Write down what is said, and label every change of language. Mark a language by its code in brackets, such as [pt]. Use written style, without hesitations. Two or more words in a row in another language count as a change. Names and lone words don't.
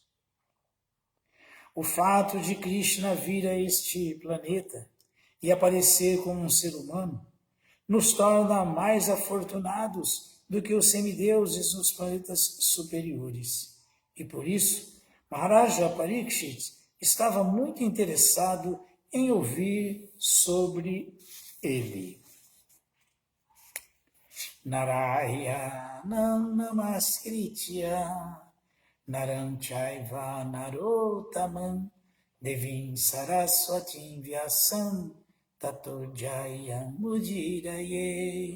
[pt] O fato de Krishna vir a este planeta e aparecer como um ser humano nos torna mais afortunados do que os semideuses nos planetas superiores. E por isso, Maharaja Parikshit estava muito interessado em ouvir sobre ele. [sa] नारायणं नमस्कृत्य नरं चैव नरोत्तमम् देवीं सरस्वतीं व्यासं ततो जयम् उदीरयेत्.